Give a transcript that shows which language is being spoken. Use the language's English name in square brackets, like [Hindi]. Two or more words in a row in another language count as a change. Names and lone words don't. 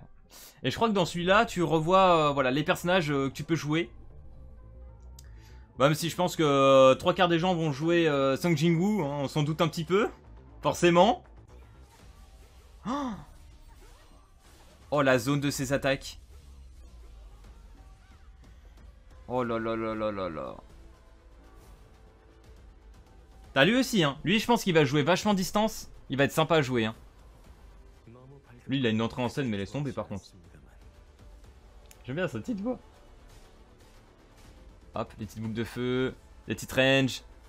[French] Et je crois que dans celui-là tu revois voilà, les personnages que tu peux jouer. Même si je pense que 3/4 des gens vont jouer Sung Jin-woo, hein, on s'en doute un petit peu. Forcément. Oh la zone de ses attaques. Oh là là là là là là. T'as lui aussi hein. Lui je pense qu'il va jouer vachement distance. Il va être sympa à jouer hein. Lui il a une entrée en scène mais laisse tomber par contre. J'aime bien sa petite voix. Hop, les petites boucles de feu, les petites ranges.